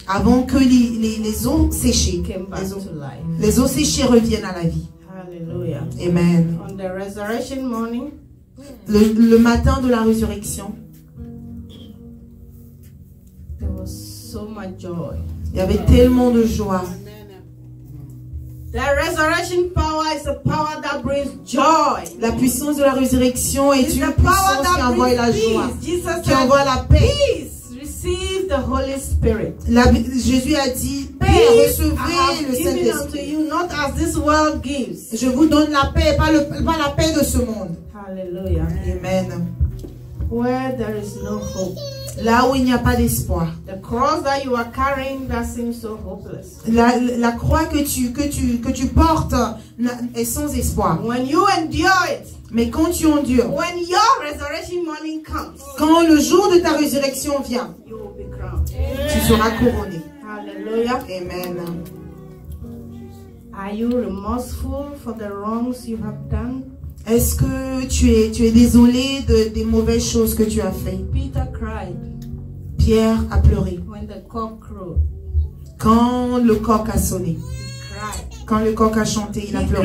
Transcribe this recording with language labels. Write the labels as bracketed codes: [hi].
[fr] avant que les os séchés les os séchés reviennent à la vie. [en] Hallelujah. Amen. On the resurrection morning, [fr] le matin de la résurrection, [en] there was so much joy. [fr] Il y avait tellement de joie. [en] The resurrection power is a power that brings joy. [fr] La puissance de la résurrection est une puissance qui envoie la joie, qui envoie la paix. [en] Peace, receive the Holy Spirit. [fr] Jésus a dit, Père, recevez le Saint-Esprit. [en] Not as this world gives. [fr] Je vous donne la paix, pas la paix de ce monde. [en] Hallelujah. Amen. Where there is no hope. [fr] Là où il n'y a pas d'espoir. [en] The cross that you are carrying that seems so hopeless. [fr] La croix que tu portes est sans espoir. [en] When you endure it. [fr] Mais quand tu endures. [en] When your resurrection morning comes. [fr] Quand le jour de ta résurrection vient. [en] You will be crowned. [fr] Tu seras couronné. [en] Hallelujah. Amen. Are you remorseful for the wrongs you have done? [fr] Est-ce que tu es désolé des mauvaises choses que tu as fait? [en] Peter cried. [fr] Pierre a pleuré. [en] When the cock crowed. [fr] Quand le coq a sonné. [en] He cried. [fr] Quand le coq a chanté, il a pleuré.